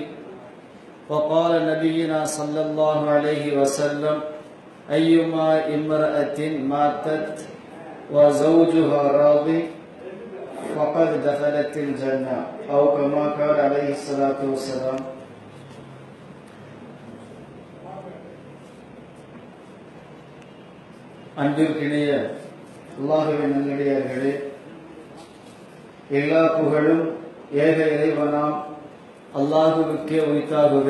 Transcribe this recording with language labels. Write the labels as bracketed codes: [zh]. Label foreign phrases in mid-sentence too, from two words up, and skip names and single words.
[ar] وقال نبينا صلى الله عليه وسلم أيما امرأة ماتت وزوجها راضي فقد دخلت الجنة أو كما قال عليه الصلاة والسلام. [ta] அன்பிற்கினிய அல்லாஹ்வின் நல்லடியார்களே, எல்லா புகழும் ஏக இறைவனாம் அல்லாஹுவுக்கே உரித்தாகுக.